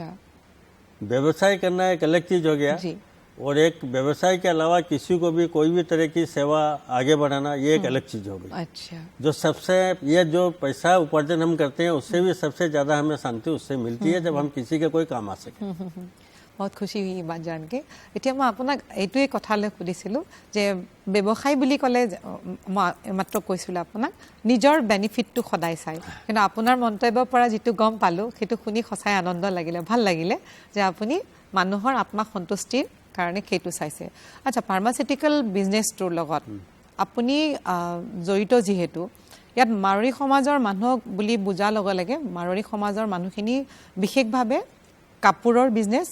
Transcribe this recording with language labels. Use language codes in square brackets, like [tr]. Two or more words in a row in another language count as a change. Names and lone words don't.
[hi] व्यवसाय करना एक अलग चीज हो गया और एक व्यवसाय के अलावा किसी को भी कोई भी तरह की सेवा आगे बढ़ाना ये एक अलग चीज हो गई अच्छा जो सबसे ये जो पैसा उपार्जन हम करते हैं उससे भी सबसे ज़्यादा हमें शांति उससे मिलती है जब हम किसी के कोई काम आ सके बहुत खुशी हुई बात जान के [as] এতিয়া মই আপোনাক এইটোৱে কথালৈ সুধিছিলোঁ যে ব্যৱসায় বুলি ক'লে মাত্ৰ কৈছিলোঁ আপোনাক নিজৰ বেনিফিটটো সদায় চাই কিন্তু আপোনাৰ মন্তব্যৰ পৰা যিটো গম পালোঁ সেইটো শুনি সঁচাই আনন্দ লাগিলে ভাল লাগিলে যে আপুনি মানুহৰ আত্মা সন্তুষ্টিৰ কাৰণে সেইটো চাইছে আচ্ছা [en] pharmaceutical businessটোৰ [as] লগত আপুনি জড়িত যিহেতু ইয়াত মাৰোৱাৰী সমাজৰ মানুহক বুলি বুজাৰ লগে লগে মাৰোৱাৰী সমাজৰ মানুহখিনি বিশেষভাৱে কাপোৰৰ বিজনেছ